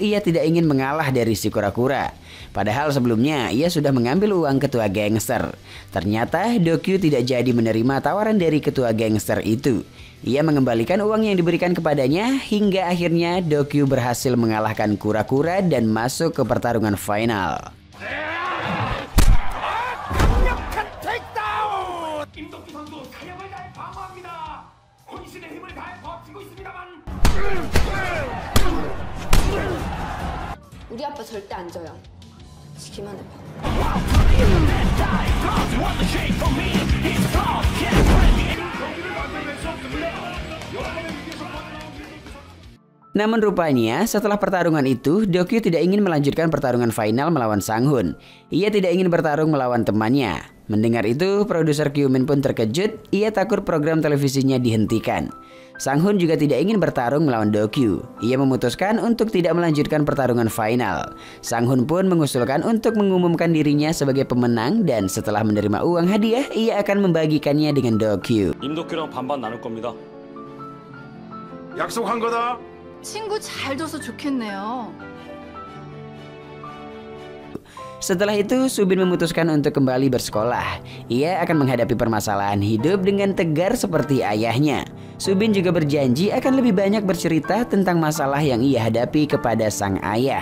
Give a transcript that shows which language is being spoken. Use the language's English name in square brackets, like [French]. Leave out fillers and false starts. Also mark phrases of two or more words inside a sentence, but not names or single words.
[Indonesian] Ia tidak ingin mengalah dari si Kura-Kura. Padahal sebelumnya ia sudah mengambil uang ketua gangster. Ternyata Dokyu tidak jadi menerima tawaran dari ketua gangster itu. Ia mengembalikan uang yang diberikan kepadanya hingga akhirnya Dokyu berhasil mengalahkan Kura-Kura dan masuk ke pertarungan final. [Korean] 우리 아빠 절대 안 져요. 지기만 해봐. [Indonesian] Namun rupanya setelah pertarungan itu, Dokyu tidak ingin melanjutkan pertarungan final melawan Sang-hun. Ia tidak ingin bertarung melawan temannya. Mendengar itu, produser Kyumin pun terkejut. Ia takut program televisinya dihentikan. Sang-hun juga tidak ingin bertarung melawan Dokyu. Ia memutuskan untuk tidak melanjutkan pertarungan final. Sang-hun pun mengusulkan untuk mengumumkan dirinya sebagai pemenang dan setelah menerima uang hadiah, ia akan membagikannya dengan Dokyu. [Korean] 임덕규랑 반반 나눌 겁니다. 약속한 거다. 친구 잘 둬서 좋겠네요. [Indonesian] Setelah itu, Subin memutuskan untuk kembali bersekolah. Ia akan menghadapi permasalahan hidup dengan tegar seperti ayahnya. Subin juga berjanji akan lebih banyak bercerita tentang masalah yang ia hadapi kepada sang ayah.